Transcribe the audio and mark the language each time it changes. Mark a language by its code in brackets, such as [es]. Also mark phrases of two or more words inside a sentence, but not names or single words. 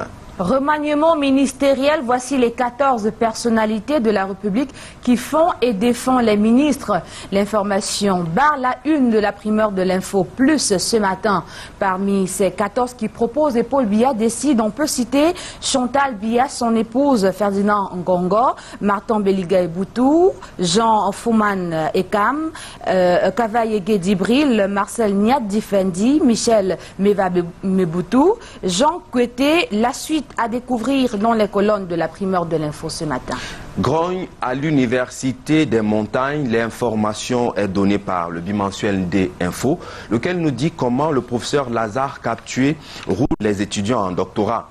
[fr] Remaniement ministériel, voici les 14 personnalités de la République qui font et défendent les ministres. L'information barre la une de la primeur de l'Info Plus ce matin. Parmi ces 14 qui proposent et Paul Biya décide, on peut citer Chantal Biya, son épouse Ferdinand Ngongo, Martin Beliga Eboutou, Jean Fouman Ekam, Kavaye Dibril, Marcel Niat Difendi, Michel Meva Meboutou, Jean Koueté. La suite à découvrir dans les colonnes de la primeur de l'Info ce matin. Grogne à l'Université des Montagnes, l'information est donnée par le bimensuel des Infos, lequel nous dit comment le professeur Lazare Captué roule les étudiants en doctorat.